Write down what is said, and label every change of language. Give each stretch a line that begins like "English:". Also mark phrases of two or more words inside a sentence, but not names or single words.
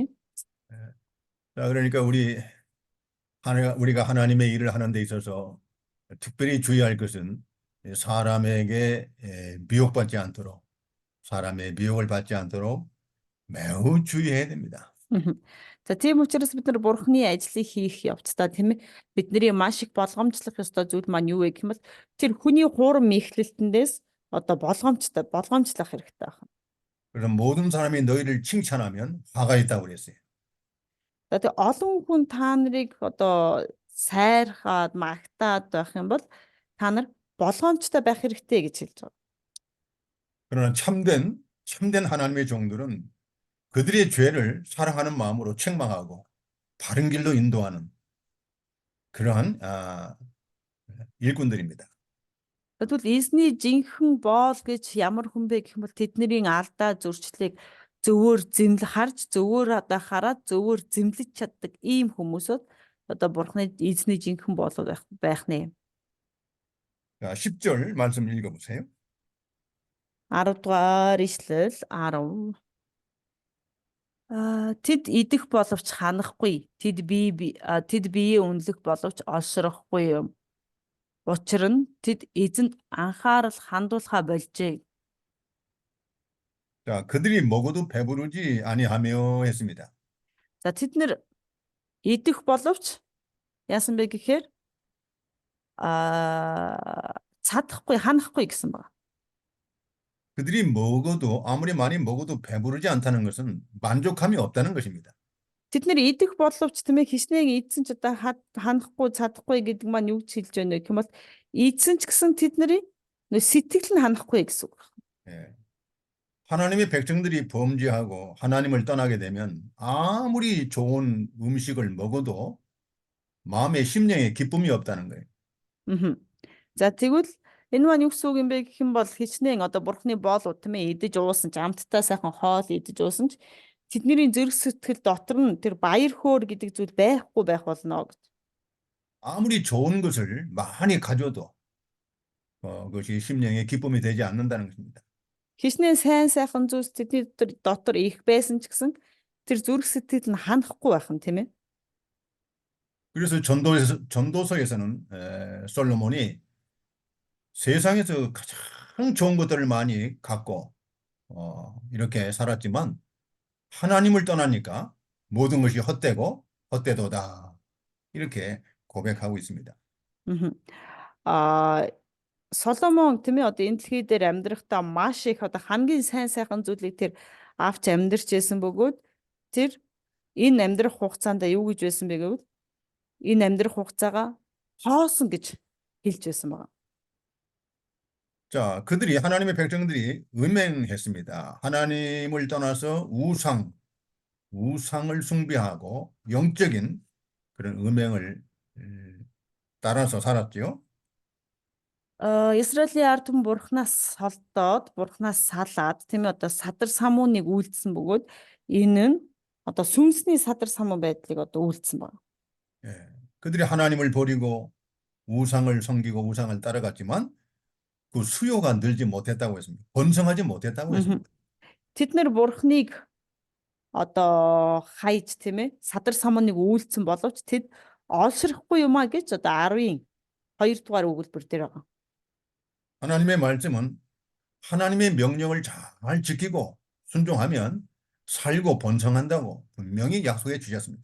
Korean: 자, 그러니까 우리가 하나님의 일을 하는 데 있어서 특별히 주의할 것은 사람에게 미혹받지 않도록, 사람의 미혹을 받지 않도록 매우 주의해야 됩니다. Мгм.
Mongolian: За тийм учраас бид нар Бурхны ажлыг хийх явцдаа тийм ээ бидний маш их болгоомжлох ёстой зүйл маань юу вэ гэх юм бол тэр хүний хуурам мэхлэлтэндээс одоо болгоомжлох хэрэгтэй байна.
Korean: 그래서 모든 사람이 너희를 칭찬하면 화가 있다고 그랬어요.
Mongolian: За тэг олон хүн та нарыг одоо сайрхаад магтаад байх юм бол та нар болгоомжтой байх хэрэгтэй гэж хэлж байгаа.
Korean: 그러나 참된 하나님의 종들은 그들의 죄를 사랑하는 마음으로 책망하고 바른 길로 인도하는 그러한 일꾼들입니다.
Mongolian: Тэгвэл эзний жинхэнэ боол гэж ямар хүн бэ гэх юм бол тэдний алдаа зөрчлийг харж зөвөр одоо хараад зөвөр зэмлэж чаддаг ийм хүмүүсүүд одоо бурхны эзний жинхэнэ боол байх нэ.
Korean: 자, 10절 말씀 읽어보세요.
Mongolian: 10 дугаар ишлэл 10. Тэд идэх боловч ханахгүй. Тэд биеэ үнэлэх боловч олшрохгүй юм. Учир нь тэд эзэнд анхаарал хандуулахаа болжээ.
Korean: 자, 그들이 먹어도 배부르지 아니하며 했습니다.
Mongolian: За тэд нэр идэх боловч яасан бэ гэхээр ханахгүй гэсэн байна.
Korean: 그들이 아무리 많이 먹어도 배부르지 않다는 것은 만족함이 없다는 것입니다.
Mongolian: Тэд нэр идэх боловч тийм ээ хичнээн идсэн ч одоо ханахгүй чадахгүй гэдэг маань юу гэж хэлж байна вэ гэх юм бол идсэн ч гэсэн тэдний сэтгэл нь ханахгүй гэсэн үг.
Korean: 예. 하나님의 백성들이 범죄하고 하나님을 떠나게 되면 아무리 좋은 음식을 먹어도 마음의 심령에 기쁨이 없다는 거예요.
Mongolian: За тэгвэл энэ маань юу гэсэн үг юм бэ гэх юм бол хичнээн одоо бурхны боол тийм ээ идэж уусан ч амттай сайхан хоол идэж уусан ч тэдний зүрх сэтгэл дотор нь тэр баяр хөөр гэдэг зүйл байхгүй байх болно гэж.
Korean: 아무리 좋은 것을 많이 가져도 그것이 심령에 기쁨이 되지 않는다는 것입니다.
Mongolian: Хичнээн сайхан зүйлс тэдний дотор их байсан ч гэсэн тэр зүрх сэтгэл нь ханахгүй байх нь тийм ээ.
Korean: 그래서 전도서에서는 솔로몬이 세상에서 가장 좋은 것들을 많이 갖고 이렇게 살았지만 하나님을 떠나니까 모든 것이 헛되도다 이렇게 고백하고 있습니다.
Mongolian: А Соломон тийм ээ одоо энэ дэлхий дээр амьдрахдаа маш их одоо хамгийн сайхан зүйлийг тэр авч амьдарч байсан бөгөөд тэр энэ амьдрах хугацаанд юу гэж байсан бэ гэвэл энэ амьдрах хугацаагаа хоосон гэж хэлж байсан байна.
Korean: 자, 하나님의 백성들이 음행했습니다. 하나님을 떠나서 우상을 숭배하고 영적인 그런 음행을 따라서 살았죠.
Mongolian: Израилийн ард түмэн бурхнаас солдоод бурхнаас салаад тийм ээ одоо садар самууныг үйлдсэн бөгөөд энэ нь одоо сүнсний садар самуун байдлыг одоо үйлдсэн байна.
Korean: 예, 그들이 하나님을 버리고 우상을 섬기고 우상을 따라갔지만 그 수요가 늘지 못했다고 했습니다. 번성하지 못했다고 했습니다.
Mongolian: Тэд нэр бурхныг одоо хайж тийм ээ садар самууныг үйлдсэн боловч тэд олширхгүй юмаа гэж одоо 10-ийн 2 дугаар өгүүлбэр дээр байгаа.
Korean: 하나님의 말씀은 하나님의 명령을 잘 지키고 순종하면 살고 번성한다고 분명히 약속해 주셨습니다.